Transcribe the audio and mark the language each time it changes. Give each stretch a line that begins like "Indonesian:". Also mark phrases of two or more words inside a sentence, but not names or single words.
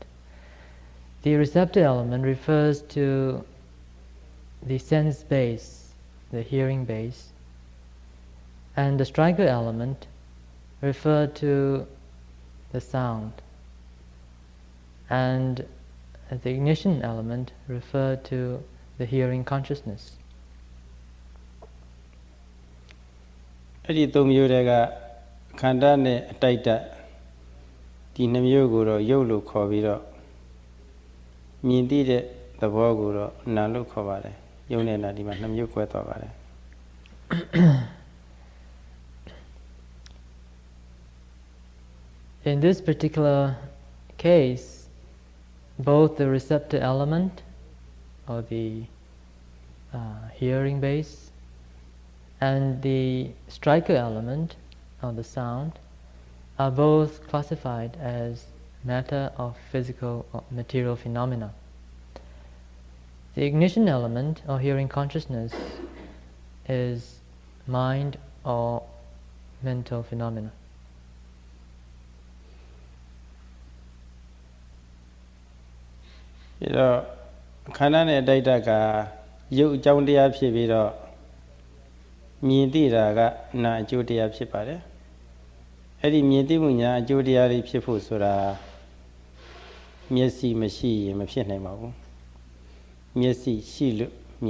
English: The receptor element refers to the sense base, the hearing base, and the striker element refers to the sound, and the ignition element refers to the hearing consciousness.
Burmese: အဲ့ဒီသုံးမျိုးတွေကခန္ဓာနဲ့အတိုက်တဒီနှမျိုးကိုတော့ရုပ်လို့ခေါ်ပြီးတော့မြင်သိတဲ့သဘောကိုတော့နာလို့ခေါ်ပါတယ်ရုပ်နဲ့နာဒီမှာနှမျိုး꿰သွားပါတယ်
English: In this particular case, both the receptor element or the hearing base and the striker element or the sound are both classified as matter of physical or material phenomena. The ignition element or hearing consciousness is mind or mental phenomena.
Burmese: ပြီးတော့ခန္ဓာနဲ့အတိုက်တကရုပ်အကြောင်းတရားဖြစ်ပြီးတော့မြင်သိတာကနာအကျိုးတရားဖြစ်ပါတယ်အဲ့ဒီမြင်သိမှုညာအကျိုးတရားတွေဖြစ်ဖို့ဆိုတာမျက်စိမရှိရင်မဖြစ်နိုင်ပါဘူးမျက်စိရှိလို့မြင်